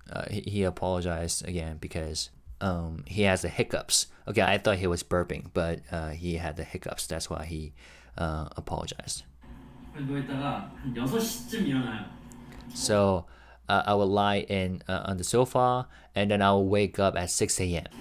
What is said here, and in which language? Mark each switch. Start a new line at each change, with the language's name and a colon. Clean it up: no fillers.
English: He apologized again because he has the hiccups. Okay, I thought he was burping, but he had the hiccups. That's why he apologized.
Korean: 누워 있다가 한 6시쯤 일어나요.
English: So I would lie on the sofa, and then I will wake up at 6 a.m.